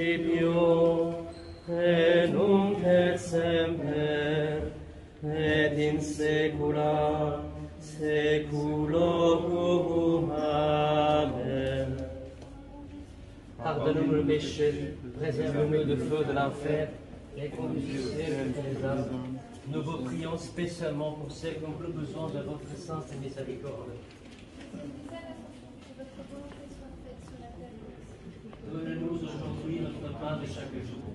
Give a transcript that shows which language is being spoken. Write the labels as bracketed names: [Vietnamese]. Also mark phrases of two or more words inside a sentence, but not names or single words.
[Latin] principio, et nunc et semper, et in saecula saeculorum. Amen. [French] Pardonne-nous le péché, préserve-nous du feu de l'enfer, et conduis au ciel les âmes. Nous vous prions spécialement pour ceux qui ont plus besoin de votre sainte miséricorde. Donnez-nous aujourd'hui notre pain de chaque jour.